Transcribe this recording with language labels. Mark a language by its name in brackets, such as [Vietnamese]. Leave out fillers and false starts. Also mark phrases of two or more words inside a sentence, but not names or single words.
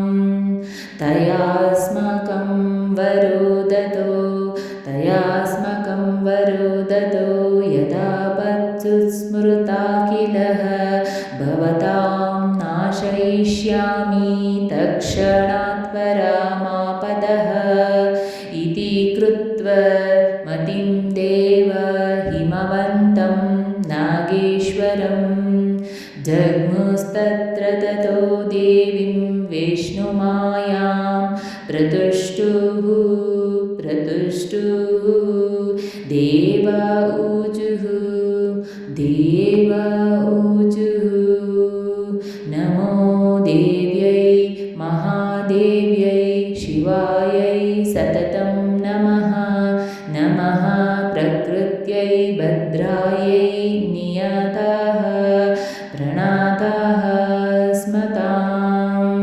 [Sanskrit] ತಯಾಸ್ಮಾಕಂ ವರೋ ದತ್ತೋ ಯದಾ ಪತ್ಸುಸ್ಮೃತಾಖಿಲಃ ಭವತಾಂ ನಾಶಯಿಷ್ಯಾಮಿ ತಕ್ಷಣಾತ್ ಪರಮಾಪದಃ ಇತಿ ಕೃತ್ವಾ ಮತಿಂ ದೇವ ಹಿಮವಂತಂ ನಾಗೇಶ್ವರಂ ಜಗ್ಮುಸ್ತತ್ರ ತತೋ ದೇವೀಂ ವಿಷ್ಣುಮಾಯಾಂ ಪ್ರತುಷ್ಟುಃ. ದೇವ ಊಚುಃ ನಮೋ ದೇವ್ಯೈ ಮಹಾದೇವ್ಯೈ ಶಿವಾಯೈ ಸತತಂ ನಮಃ ಪ್ರಕೃತ್ಯೈ ಭದ್ರಾಯೈ ನಿಯತಾಃ ಪ್ರಣತಾಃ ಸ್ಮತಾಂ.